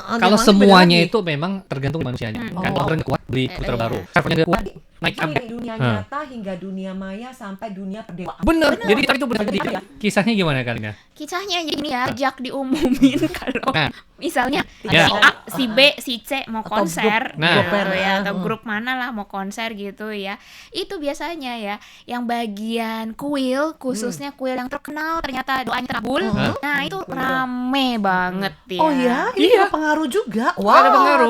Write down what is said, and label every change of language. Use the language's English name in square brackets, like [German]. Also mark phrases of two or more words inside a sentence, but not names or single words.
[Indonesian] kalau yang langit beda semuanya lagi. itu memang tergantung manusianya. Kan Oh. komputernya kuat, beli komputer Iya. baru. Servernya nggak kuat, naik Itu sampai. dari dunia nyata hingga dunia maya sampai dunia perdewaan. Bener. Jadi itu bener. Jadi kisahnya gimana kalinya? Kisahnya jadi gini ya, sejak diumumin kalau Nah. misalnya Ya. si A, si B, si C mau Atau konser grup- nah. gitu ya, atau grup mana lah mau konser gitu ya. Itu biasanya ya, yang bagian kuil, khususnya kuil yang terkenal ternyata doanya terabul. Nah, itu rame banget ya. Oh ya, ini Iya. berpengaruh juga. Wow, Ada pengaruh.